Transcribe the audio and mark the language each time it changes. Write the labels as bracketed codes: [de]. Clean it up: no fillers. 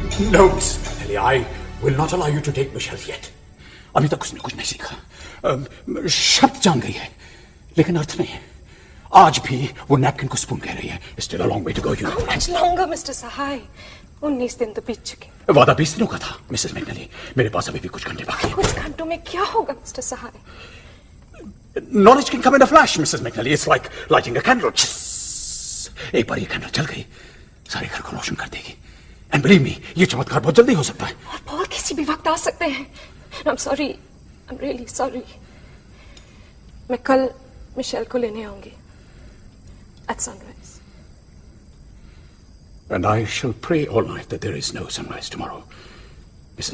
[en] No, Miss Manelli, I will not allow you to take Michelle yet. [hi] अभी तक उसने कुछ नहीं सीखा। शब्द जान गई है, लेकिन अर्थ नहीं है। आज भी वो नैपकिन को स्पून कह रही है। [en] Still a long way to go, you know. How much longer, Mr. Sahai? [hi] 19 दिन तो बीत चुके। वादा 20 दिनों का था, मिसेस मैकनली। मेरे पास अभी भी कुछ घंटे बाकी हैं। कुछ घंटों में क्या होगा, Mr. Sahai? [en] Knowledge can come in a flash, Mrs. McNally. It's like lighting a candle. [hi] एक बार ये कैंडल जल गई, सारे घर को रोशन कर देगी। [en] And believe me, [hi] ये चमत्कार बहुत जल्दी हो सकता है। और पॉल किसी भी वक्त आ सकते हैं। [en] I'm sorry, I'm really sorry. [hi] मैं कल मिशेल को लेने आऊंगी [en] at sunrise. And I shall pray all night that there is no sunrise tomorrow, Mrs.